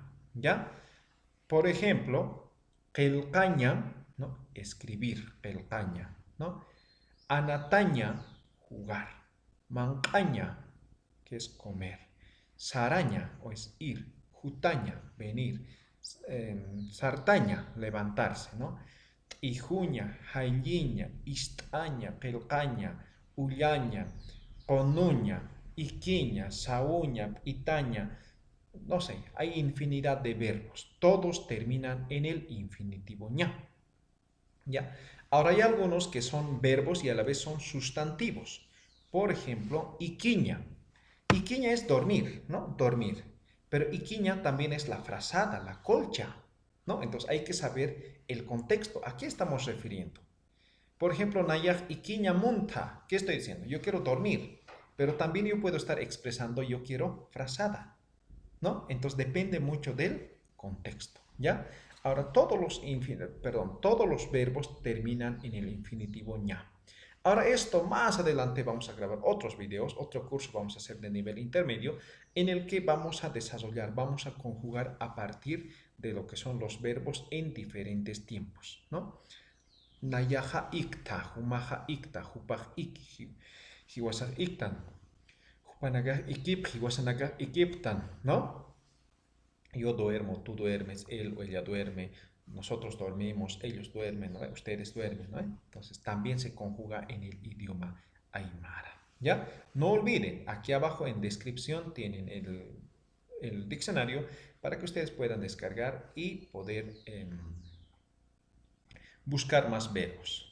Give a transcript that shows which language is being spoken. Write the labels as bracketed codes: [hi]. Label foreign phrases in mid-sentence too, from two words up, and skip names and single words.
[es] ¿Ya? Por ejemplo, qelqaña, ¿no? Escribir, qelqaña, ¿no? Anataña, jugar. Mancaña, que es comer. Saraña, o es ir. Jutaña, venir. Sartaña, levantarse, ¿no? [ay] Ijuña, jailliña, istaña, qelqaña, ullaña, conuña, iquiña, sauña, itaña. [es] No sé, hay infinidad de verbos. Todos terminan en el infinitivo ña. ¿Ya? Ahora hay algunos que son verbos y a la vez son sustantivos. Por ejemplo, iquiña. Iquiña es dormir, ¿no? Dormir. Pero iquiña también es la frazada, la colcha, ¿no? Entonces hay que saber el contexto. ¿A qué estamos refiriendo? Por ejemplo, [ay] nayaj iquiña munta. [es] ¿Qué estoy diciendo? Yo quiero dormir. Pero también yo puedo estar expresando yo quiero frazada, ¿no? Entonces depende mucho del contexto, ¿ya? Ahora, todos los verbos terminan en el infinitivo ña. Ahora, esto más adelante vamos a grabar otros videos, otro curso vamos a hacer de nivel intermedio, en el que vamos a desarrollar, vamos a conjugar a partir de lo que son los verbos en diferentes tiempos, ¿no? [ay] Nayaja ikta, humaja ikta, hupaj ik, hiwasa iktan, hupanaga ikip, hiwasanaga ikiptan, [es] ¿no? Yo duermo, tú duermes, él o ella duerme, nosotros dormimos, ellos duermen, ¿no? Ustedes duermen, ¿no? Entonces también se conjuga en el idioma aymara, ¿ya? No olviden, aquí abajo en descripción tienen el diccionario para que ustedes puedan descargar y poder buscar más verbos.